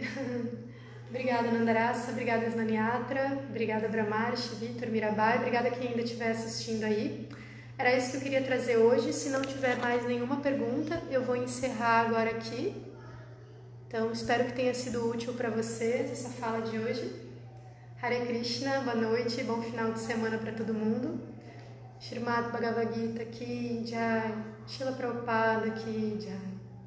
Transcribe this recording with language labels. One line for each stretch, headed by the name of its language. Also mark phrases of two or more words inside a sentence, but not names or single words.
Portuguese: Obrigada, Nandarasa, obrigada, Snaniatra, obrigada, Brahmash, Vitor, Mirabai, obrigada quem ainda estiver assistindo aí. Era isso que eu queria trazer hoje. Se não tiver mais nenhuma pergunta, eu vou encerrar agora aqui. Então, espero que tenha sido útil para vocês essa fala de hoje. Hare Krishna, boa noite, bom final de semana para todo mundo.
Hindi: Srimad Bhagavad Gita Ki Jai, Srila Prabhupada Ki Jai.